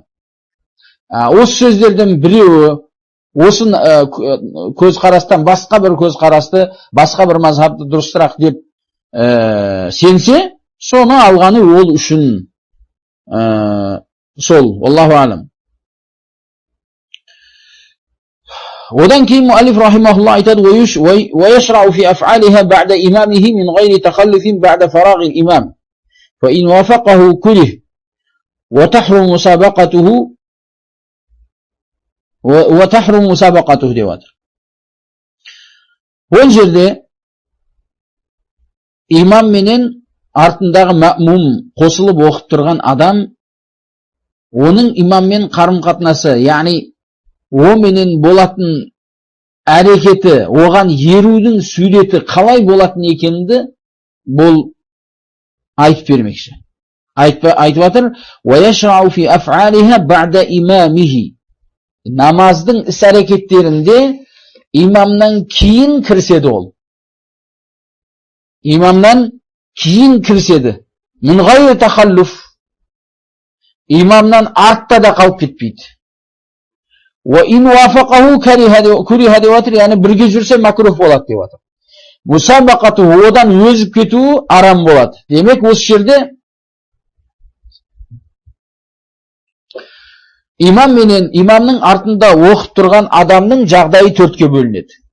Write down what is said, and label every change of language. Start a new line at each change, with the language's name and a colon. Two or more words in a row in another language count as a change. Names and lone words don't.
Kazakh: Осы сөздерден біреуі, осы көзқарастан басқа бір көзқарасты, басқа бір мазхабты дұрыстырақ деп сенсе, соны алғаны ол үшін сол.
Arabic: الله أعلم.
Kazakh: Одан кейін муаллиф рахимахулла айтады:
Arabic: ويشرع في أفعالها بعد إمامه من غير تخلف بعد فراغ الإمام فإن وافقه كره وتحرم مسابقته
Kazakh: деп жатыр. Ол жерде имам менен артындағы мәмум қосылып оқып тұрған адам, оның имаммен қарым-қатынасы, яғни о менен болатын әрекеті, оған ерудің суреті қалай болатын екенді бұл айтып бермекші. Айтып жатыр:
Arabic: وَيَشْرَعُ فِي أَفْعَالِهَا بَعْدَ إِمَامِهِ.
Kazakh: Намаздың іс-әрекеттерінде имамнан кейін кіріседі ол. Имамнан кейін кіріседі.
Arabic: من غير تخلف.
Kazakh: Имамнан артта да қалып кетпейді.
Arabic: وَإِنْ وَافَقَهُ كُرِهَ
Kazakh: деп жатыр, яғни бірге жүрсе макрух болады деп жатыр. Мусабақату, одан өзіп кетуі арам болады. Демек, осы жерде имам менен имамның артында оқып тұрған адамның жағдайы төртке бөлінеді.